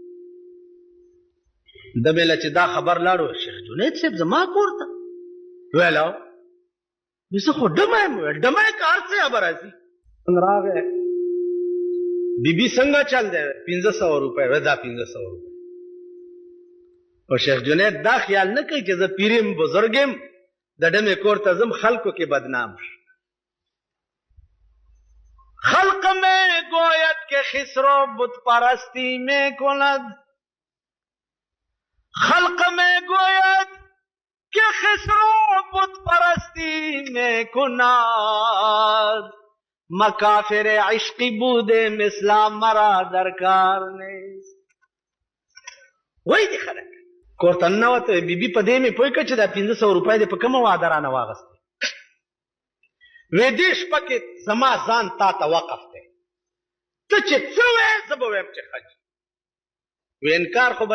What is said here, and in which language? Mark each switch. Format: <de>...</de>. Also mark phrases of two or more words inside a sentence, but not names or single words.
<ps>د مې له چې دا خبر لاړو شیخ جنید صاحب زما کور ته ویل او زه خو ډمه یم ویل ډمه یې که هر څه به راځي راغی بیبي څنګه چل دی 1500 روپۍ وی دا 1500 روپۍ او شیخ جنید دا خیال نه کوي چې زه پیر یم بزرګ یم د ډمې کور ته ځم خلکو کې بدنام شم</ps> <fa>خلق میں گوید کہ خسرو بت پرستی میں کند خلق میں گوید کہ خسرو بت پرستی میں کند مکافر عشقی بوده مثلا مرا درکار نیست</fa> <ps>وای دی خلک کورته ننوته بیبي په دې مې پوه کړه چې دا 1500 روپۍ دې په کومه واده رانه واغستې وی دې شپه کې زما ځان تا ته وقف دی ته چې څه وایې زه به وایم چې ښه وی انکار خو به</ps>